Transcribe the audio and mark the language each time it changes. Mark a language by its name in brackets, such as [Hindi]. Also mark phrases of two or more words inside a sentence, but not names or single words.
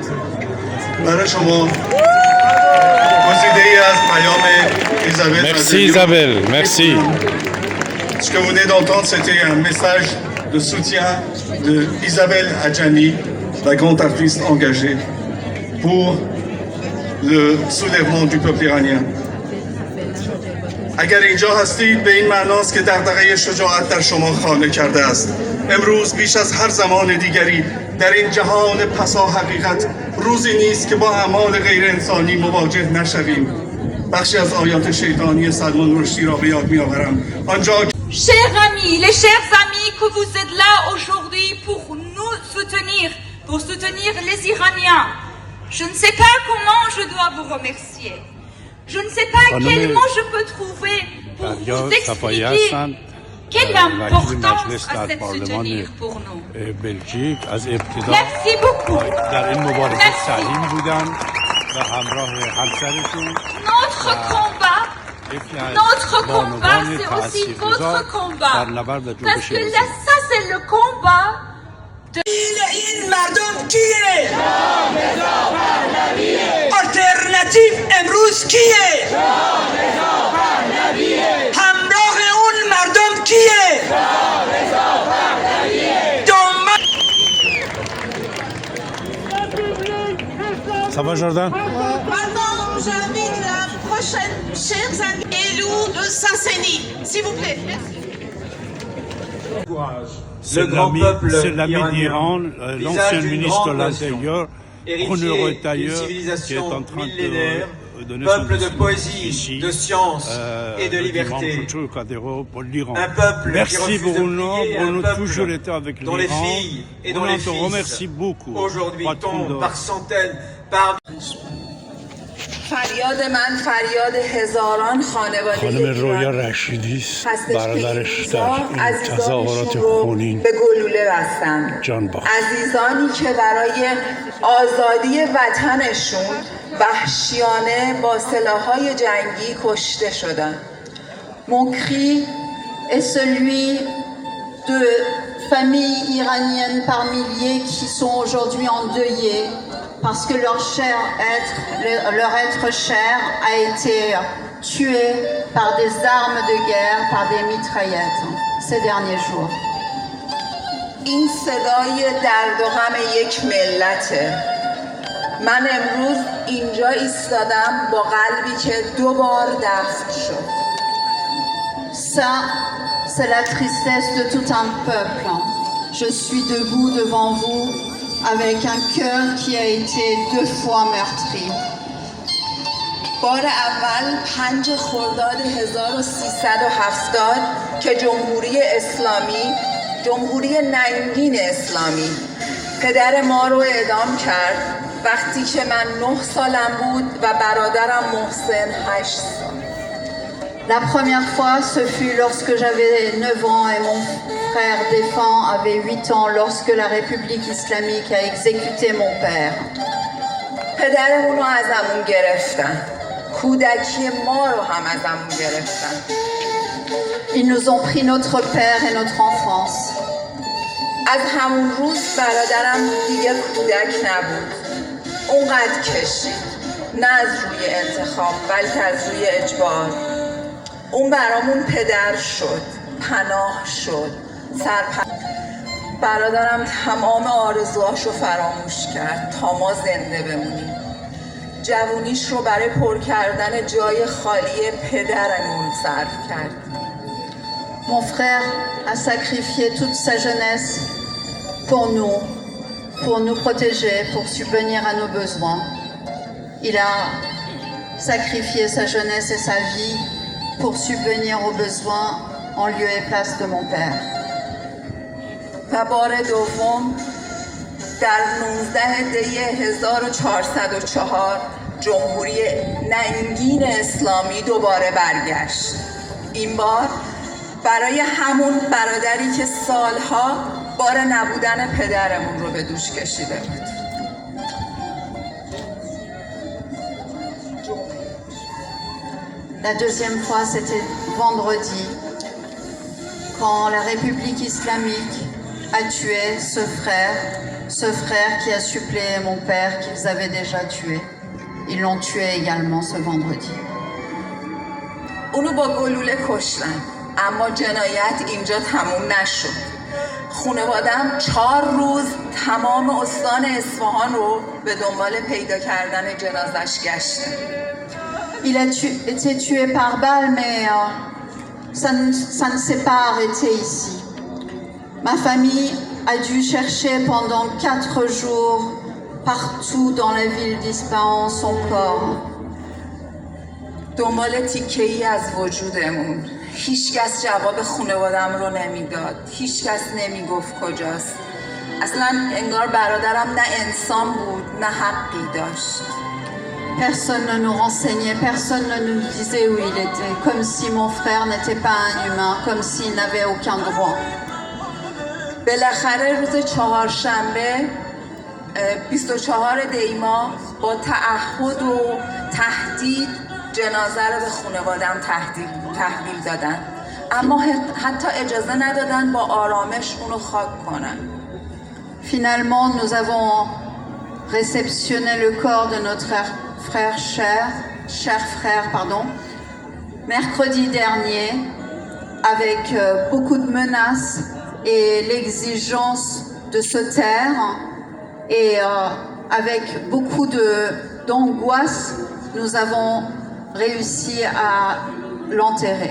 [French] Merci Isabelle, merci. Ce que vous venez d'entendre, c'était un message de soutien de Isabelle Adjani, la grande artiste engagée pour le soulèvement du peuple iranien. [Persian] اگر اینجا هستید به این معناست که دغدغه شجاعت در شما خانه کرده است. امروز بیش از هر زمان دیگری در این جهان پسا حقیقت روزی نیست که با اعمال غیر انسانی مواجه نشویم. بخشی از آیات شیطانی سلمان رشدی را به یاد می‌آورم. آنجا [French] Chers amis, les chers amis que vous êtes là aujourd'hui pour nous soutenir, pour soutenir les Iraniens, je ne sais pas comment je dois vous remercier. Je ne sais pas quel mot je peux trouver pour vous expliquer quelle importance a cette soutenir pour nous. Merci beaucoup. Notre combat, c'est aussi votre combat. Parce que là, ça, c'est le combat de... [Persian] Alternative امروز کیه؟ همراه اون مردم کیه؟ [French] Ça va Jordan? Maintenant, j'invite la prochaine chers amis élus de Saint-Sény, s'il vous plaît. Merci. C'est l'ami d'Iran, l'ancien ministre de l'Intérieur, honoré d'ailleurs, qui est en train de donner son peuple de discours poésie, ici, de science et de liberté. Pour l'Iran. Un peuple qui Merci refuse Bruno, de plier, un Bruno peuple toujours été avec l'Iran. dont les filles et dont les te fils remercie beaucoup. aujourd'hui Patron tombent de- par centaines, par [Persian] فریاد من فریاد هزاران خانواده خانم رویا ایران رشیدی هستش که برادرش این در روزا این عزیزانشون تظاهرات رو خونین به گلوله بستن. جان باخت. عزیزانی که برای آزادی وطنشون وحشیانه با سلاح‌های جنگی کشته شدن. [French] Mon cri est celui de familles iraniennes par milliers qui sont aujourd'hui endeuillées parce que leur être cher a été tué par des armes de guerre, par des mitraillettes ces derniers jours. [Persian] این صدای درد و غم یک ملته. من امروز اینجا ایستادم با قلبی که 2 بار دفن شد. [French] Ça, c'est la tristesse de tout un peuple. Je suis debout devant vous avec un cœur qui a été 2 fois meurtri. [Persian] بار اول 5 خرداد 1370 که جمهوری ننگین اسلامی پدر ما رو اعدام کرد وقتی که من 9 سالم بود و برادرم محسن 8 سال. [French] La première fois, ce fut lorsque j'avais 9 ans et mon frère défunt avait 8 ans lorsque la République islamique a exécuté mon père. [Persian] پدرمون رو ازمون گرفتن. کودکی ما رو هم ازمون گرفتن. [French] Ils nous ont pris notre père et notre enfance. [Persian] از همون روز برادرم دیگه کودک نبود. اونقدر کشید. نه از روی انتخاب بلکه از روی اجبار. اون برامون پدر شد، پناه شد، برادرم تمام آرزوهاشو فراموش کرد تا ما زنده بمونیم. جوونیش رو برای پر کردن جای خالی پدرمون صرف کرد. [French] Mon frère a sacrifié toute sa jeunesse pour nous protéger, pour subvenir à nos besoins. Il a sacrifié sa jeunesse et sa vie pour subvenir aux besoins en lieu et place de mon père. [Persian] و بار دوم در 19 دی 1404 جمهوری ننگین اسلامی دوباره برگشت. این بار برای همون برادری که سالها بار نبودن پدرمون رو به دوش کشیده بود. [French] La deuxième fois, c'était vendredi, quand la République islamique a tué ce frère qui a suppléé mon père qu'ils avaient déjà tué. Ils l'ont tué également ce vendredi. [Persian] اونو با گلوله کشتن، اما جنایت اینجا تموم نشد. خانواده‌ام 4 روز تمام استان اصفهان رو به دنبال پیدا کردن جنازش گشتن. [French] Il a été tué par balle, mais ça ne s'est pas arrêté ici. Ma famille a dû chercher pendant 4 jours partout dans la ville d'Ispahan son corps. [Persian] دنبال تیکه‌ای از وجودمون. هیچکس جواب خانواده‌ام رو نمیداد. هیچکس نمیگفت کجاست. اصلا انگار برادرم نه انسان بود نه حقی داشت. [French] Personne ne nous renseignait, personne ne nous disait où il était, comme si mon frère n'était pas un humain, comme s'il n'avait aucun droit. [Persian] بالاخره روز چهارشنبه 24 دی ماه با تعهد و تهدید جنازه رو به خانواده‌ام تحویل دادن. اما حتی اجازه ندادن با آرامش اونو خاک کنن. [French] Finalement, nous avons réceptionné le corps de notre cher frère, mercredi dernier, avec beaucoup de menaces et l'exigence de se taire, et avec beaucoup d'angoisse, nous avons réussi à l'enterrer.